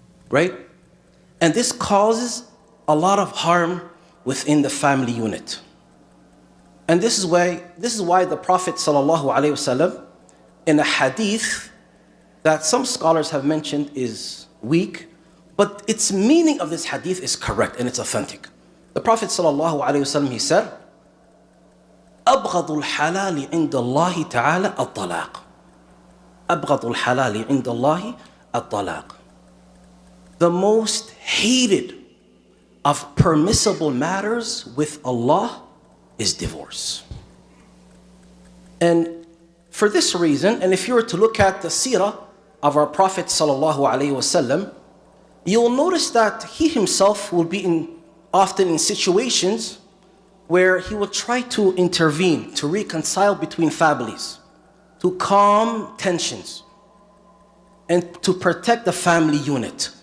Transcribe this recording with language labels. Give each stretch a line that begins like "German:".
English: Right? And this causes a lot of harm within the family unit. And this is why the Prophet ﷺ, in a hadith that some scholars have mentioned is weak, but its meaning of this hadith is correct and it's authentic. The Prophet ﷺ, he said,
Arabic: أبغض الحلال عند الله تعالى الطلاق. أبغض الحلال عند الله الطلاق.
English: The most hated of permissible matters with Allah is divorce. And for this reason, and if you were to look at the seerah of our Prophet ﷺ, you'll notice that he himself will be often in situations where he will try to intervene, to reconcile between families, to calm tensions, and to protect the family unit.